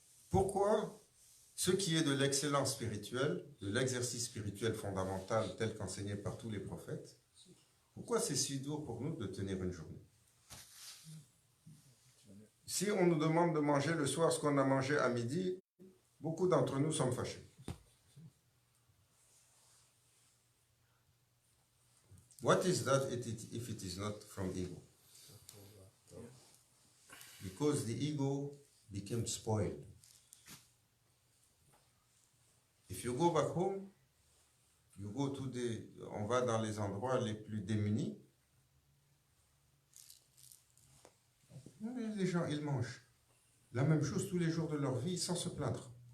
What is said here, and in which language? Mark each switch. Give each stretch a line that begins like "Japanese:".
French: Pourquoi ce qui est de l'excellence spirituelle, de l'exercice spirituel fondamental tel qu'enseigné par tous les prophètes, pourquoi c'est si dur pour nous de tenir une journée? Si on nous demande de manger le soir ce qu'on a mangé à midi, beaucoup d'entre nous sommes fâchés.
English: What is that if it is not from ego? Because the ego became spoiled. If you go back home,
French: on va dans les endroits les plus démunis. Les gens, ils mangent la même chose tous les jours de leur vie sans se plaindre.